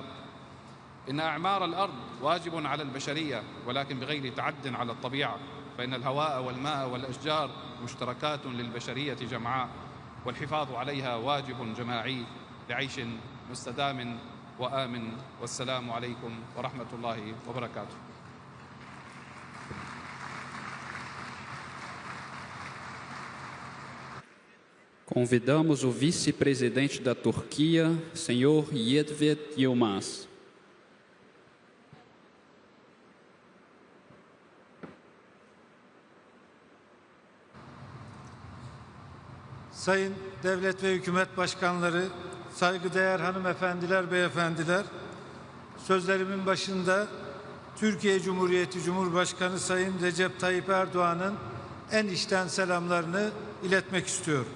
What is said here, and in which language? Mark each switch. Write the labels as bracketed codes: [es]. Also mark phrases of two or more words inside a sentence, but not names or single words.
[ar] إن أعمار الأرض واجب على البشرية، ولكن بغير تعد على الطبيعة، فإن الهواء والماء والأشجار مشتركات للبشرية جمعاء، والحفاظ عليها واجب جماعي لعيش مستدام وآمن. والسلام عليكم ورحمة الله وبركاته. [pt] Convidamos o vice-presidente da Turquia, senhor Yilmaz Yilmaz. [tr] Sayın devlet ve hükümet başkanları, saygıdeğer hanımefendiler, beyefendiler, sözlerimin başında Türkiye Cumhuriyeti Cumhurbaşkanı Sayın Recep Tayyip Erdoğan'ın en içten selamlarını iletmek istiyorum.